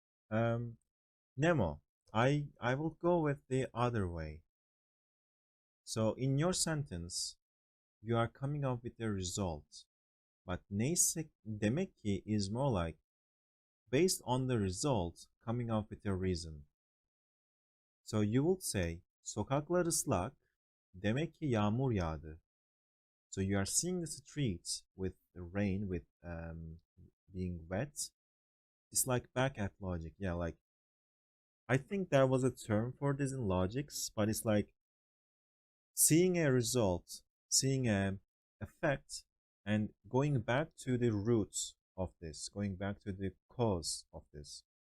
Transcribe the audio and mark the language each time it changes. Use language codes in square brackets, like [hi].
[en] Um, Nemo. I will go with the other way. So in your sentence, you are coming up with a result. But neyse demek ki is more like based on the result coming up with a reason. So you would say [tr] sokaklar ıslak, demek ki yağmur yağdı. [en] So you are seeing the streets with the rain, with being wet. It's like back at logic. Yeah, like I think there was a term for this in logics, but it's like seeing a result, seeing a effect, and going back to the roots of this, going back to the cause of this.